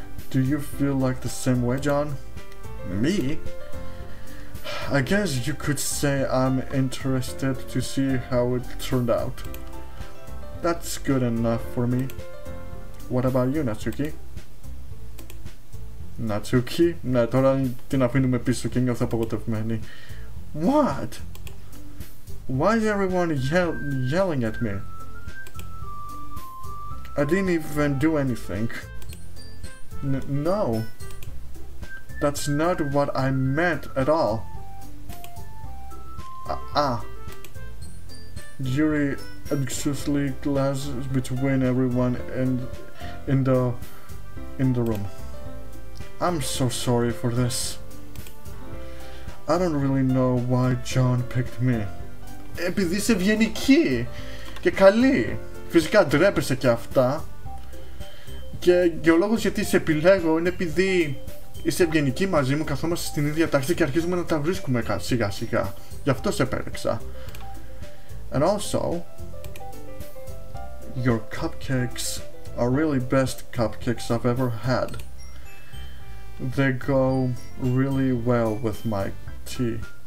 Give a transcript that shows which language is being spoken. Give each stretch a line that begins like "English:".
English: Do you feel like the same way, John? Me? I guess you could say I'm interested to see how it turned out. That's good enough for me. What about you, Natsuki? Natsuki?
Greek: Ναι, τώρα την αφήνουμε πίσω και νιώθω απογοητευμένη.
English: What? Why is everyone yelling at me? I didn't even do anything. No. That's not what I meant at all. Yuri anxiously glances between everyone in the room. I'm so sorry for this. I don't really know why John picked me.
Greek: Επειδή είσαι ευγενική και καλή. Φυσικά ντρέπεσαι και αυτά. Και ο λόγος γιατί σε επιλέγω είναι επειδή είσαι ευγενική μαζί μου, καθόμαστε στην ίδια τάξη και αρχίζουμε να τα βρίσκουμε σιγά σιγά. Γι' αυτό σε επέλεξα.
English: And also, your cupcakes are really best cupcakes I've ever had. They go really well with my tea.